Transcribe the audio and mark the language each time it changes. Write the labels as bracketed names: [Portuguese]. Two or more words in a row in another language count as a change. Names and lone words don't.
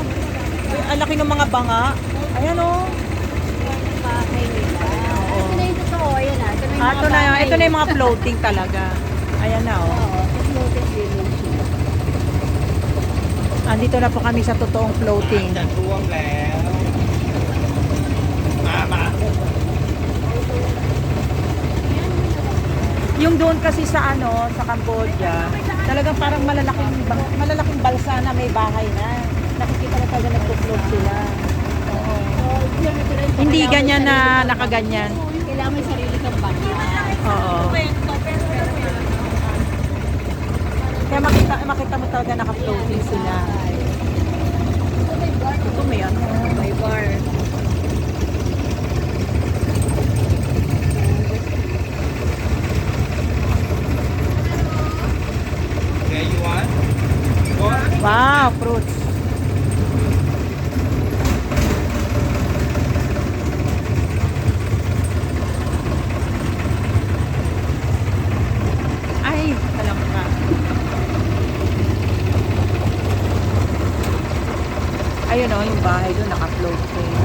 [Filipino] Ang laki ng mga banga. Ayan oh. Yung bahay nila. Ito na yung totoo, ayan na. Ito na yung mga Ito na, bahay. ito na yung mga floating talaga. Ayan na oh. Oo, [English] floating village [Filipino] siya. Andito na po kami sa totoong floating. [Thai] จะท่วมแล้วมา [Filipino] Yung doon kasi sa ano, sa Cambodia, talagang parang malalaking balsa na may bahay na. Nakikita na talaga nagpo-float sila. Oo. Hindi ganyan na nakaganyan. Kailangan may sarili kang bangka. Oo. Kaya makita mo talaga naka-floating sila. Ito may ano. May bar. [English] Okay, you want? What? Wow, fruits. [Filipino] Ay, alam ka. Ayun oh, yung bahay doon naka-float siya.